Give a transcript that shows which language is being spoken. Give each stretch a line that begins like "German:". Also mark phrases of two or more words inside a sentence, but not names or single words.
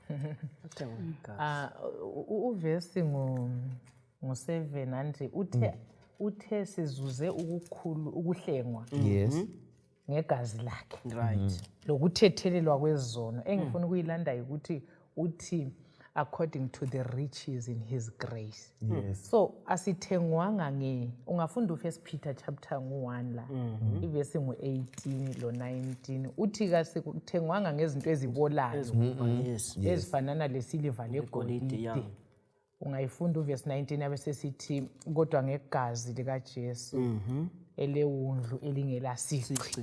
North Ndebele: uvesi ngo7 anti uthe sizuze ukuhlengwa yes ngegazi lakhe right lokuthethelelwa kwezono engifuna ukuyilanda ukuthi
English: according to the riches in his grace.
North Ndebele: Yes. So asithengwanga ungafunda u1 Peter chapter 1 la ivesi ngu18 lo 19 uthi kasithengwanga ngezinto ezibolayo ezifanana lesiliva legolide. Ungayifunda uvesi 19 abesesithi kodwa ngegazi likaJesu elewundlu elingelasici.